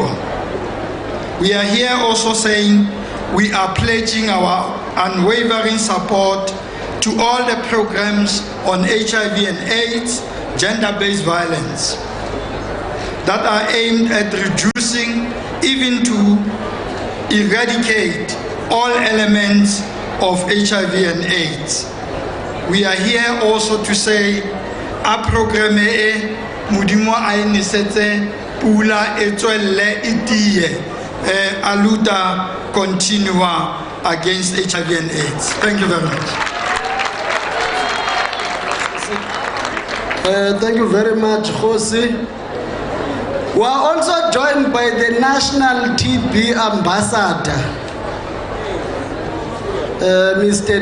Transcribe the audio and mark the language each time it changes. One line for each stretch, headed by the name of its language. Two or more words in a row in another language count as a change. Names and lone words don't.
English: We are here also saying we are pledging our unwavering support to all the programs on HIV and AIDS, gender-based violence that are aimed at reducing, even to eradicate all elements of HIV and AIDS. We are here also to say a program
Tswana: e modimo a inisetse pula e tswelle itie
Portuguese: aluta continua
English: against HIV and AIDS. Thank you very much. Thank you very much, Khosi. We are also joined by the National TB Ambassador, Mr.